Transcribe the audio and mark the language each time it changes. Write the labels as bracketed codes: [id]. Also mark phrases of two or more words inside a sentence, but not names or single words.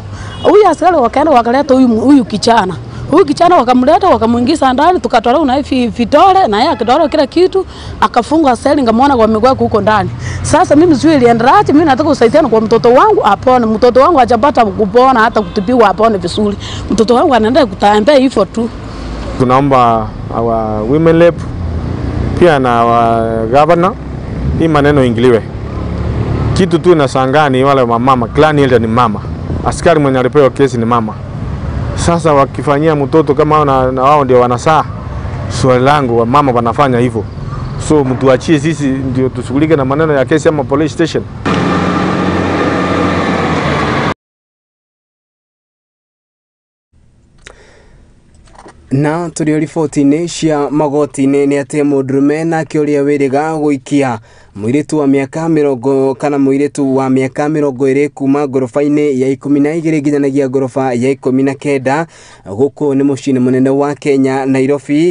[sw] Huyu askari wakaenda wakaleta huyu kijana. Huyu kijana wakamleta wakamuingiza ndani tukatolewa na hivi vidole na yeye akitolewa kila kitu akafungwa seli ngamwona kwa miguu huko ndani. Sasa mimi sio iliendaje, mimi nataka usaidiane kwa mtoto wangu apone. Mtoto wangu hajapata kupona hata kutibiwa apone vizuri. Mtoto wangu anaendelea kutembea hivyo tu. Tunaomba [en] our women rep [sw] pia na [en] our governor [sw] hii maneno ingiliwe. Kitu tu nashangaa ni wale mama, clan ile ni mama. Askari mwenye alipewa kesi ni mama. Sasa wakifanyia mtoto kama na wao ndio wanasaa. Swali langu wa mama wanafanya hivyo. So mtuachie sisi ndio tushughulike na maneno ya kesi ama [en] police station. [ki] Na tulio riboti-inĩ cia magoti-inĩ nĩ atĩ mũndũrũme nake ũrĩa wĩrĩga gũikia mũirĩtu wa mĩaka 20 kana mũirĩtu wa mĩaka 20 kuma ngoroba-inĩ ya 12 nginyanagia ngoroba ya 19 gũkũ nĩ mũciĩ mũnene wa Kenya Nairobi.